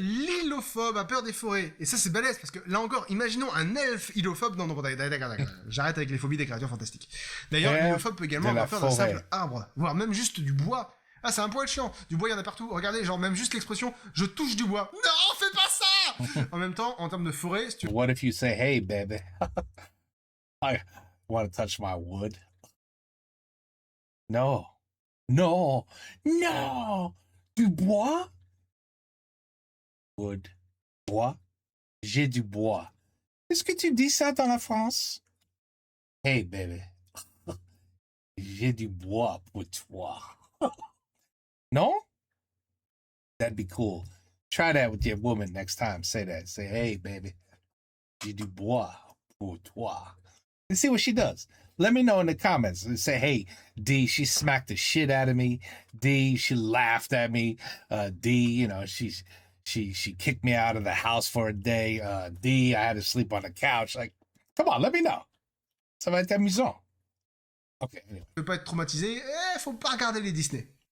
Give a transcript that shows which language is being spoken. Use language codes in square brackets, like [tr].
[fr] l'hylophobe a peur des forêts. Et ça, c'est balèze, parce que là encore, imaginons un elfe hylophobe. Non, d'accord. J'arrête avec les phobies des créatures fantastiques. D'ailleurs, Elfe l'hylophobe peut également de la avoir peur d'un forêt. simple arbre, voire même juste du bois. Ah, c'est un poil chiant. Du bois, il y en a partout. Regardez, genre même juste l'expression « je touche du bois ». Non, fais pas ça. En même temps, en termes de forêt, si tu [en] What if you say, hey, baby, I want to touch my wood? No. No. No. [fr] Du bois? Wood. Bois? J'ai du bois. Est-ce que tu dis ça dans la France? [en] Hey, baby. [fr] J'ai du bois pour toi. [en] No? That'd be cool. Try that with your woman next time. Say that. Say, hey, baby. [fr] J'ai du bois pour toi. [en] And see what she does. Let me know in the comments. Say, hey, D, she smacked the shit out of me. D, she laughed at me. D, you know, she kicked me out of the house for a day. D, I had to sleep on the couch. Like, come on, let me know. [fr] Ça va être amusant. [en] Okay, anyway. [fr] veux pas être traumatisé, faut pas regarder les Disney.